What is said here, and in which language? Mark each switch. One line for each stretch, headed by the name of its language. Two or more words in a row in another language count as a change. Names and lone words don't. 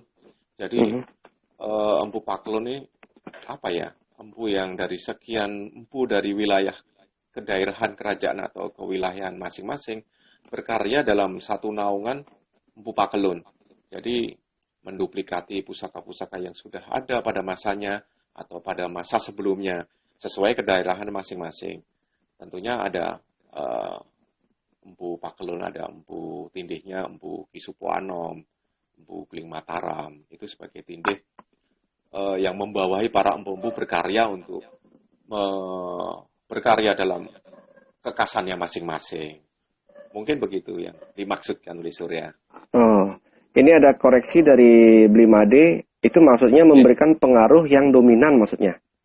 Indonesian: Jadi empu Pakelun ini empu yang dari sekian empu dari wilayah kedaerahan kerajaan atau kewilayahan masing-masing berkarya dalam satu naungan empu Pakelun. Jadi menduplikati pusaka-pusaka yang sudah ada pada masanya atau pada masa sebelumnya sesuai kedaerahan masing-masing. Tentunya ada empu Pakelun, ada empu tindihnya, empu Kisupuanom, empu Gling Mataram, itu sebagai tindih yang membawahi para empu-empu berkarya untuk berkarya dalam kekasannya masing-masing. Mungkin begitu yang dimaksudkan oleh Surya. Oh, ini ada koreksi dari Blimade, itu maksudnya memberikan pengaruh yang dominan maksudnya?